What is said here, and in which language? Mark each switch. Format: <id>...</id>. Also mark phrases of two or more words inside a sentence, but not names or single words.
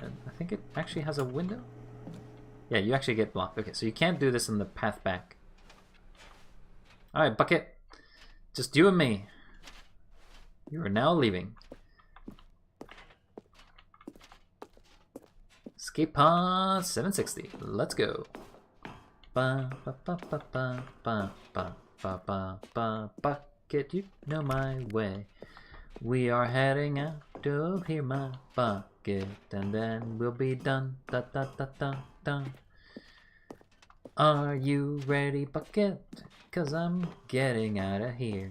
<en>I think it actually has a window. Yeah, you actually get blocked. Okay, so you can't do this in the path back. Alright, Bucket. Just you and me. You are now leaving. Escape pod 760. Let's go. Ba ba ba ba ba ba ba ba ba ba. Bucket, you know my way. We are heading out of here, my bucket. bucket, and then we'll be done. Da da da da da. Are you ready, bucket? 'Cause I'm getting out of here.</en>